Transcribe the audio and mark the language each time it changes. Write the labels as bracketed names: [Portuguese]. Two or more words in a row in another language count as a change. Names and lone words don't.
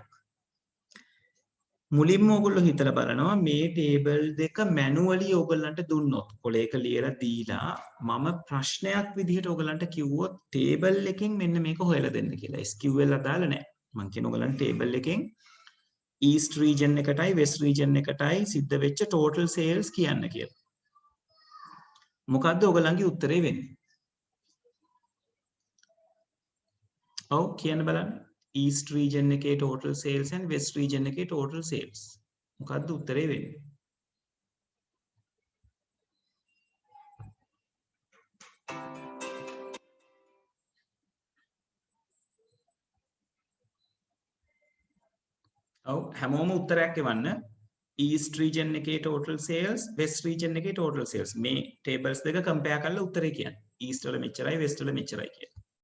[Sinhala] මුලින්ම ඕගොල්ලෝ හිතලා බලනවා මේ table දෙක manually ඕගොල්ලන්ට දුන්නොත් කොලේක ලියලා දීලා මම ප්‍රශ්නයක් විදිහට ඕගොල්ලන්ට කිව්වොත් table එකෙන් මෙන්න මේක හොයලා දෙන්න කියලා. SQL අදාළ නැහැ. මම කියන ඕගොල්ලන්ට table එකෙන් [English] east region [Sinhala] එකටයි [English] west region [Sinhala] එකටයි සිද්ධ වෙච්ච [English] total sales [Sinhala] කියන්න කියලා. මොකද්ද ඔයගලන්ගේ උත්තරේ වෙන්නේ? ඔව් කියන්න බලන්න. [English] east region [Sinhala] එකේ [English] total sales and west region [Sinhala] එකේ [English] total sales. [Sinhala] මොකද්ද උත්තරේ වෙන්නේ? ඔව් හැමෝම උත්තරයක් එවන්න. [English] east region [Sinhala] එකේ [English] total sales, west region [Sinhala] එකේ [English] total sales. [Sinhala] මේ tables දෙක compare කරලා උත්තරේ කියන්න. east වල මෙච්චරයි west වල මෙච්චරයි කියලා.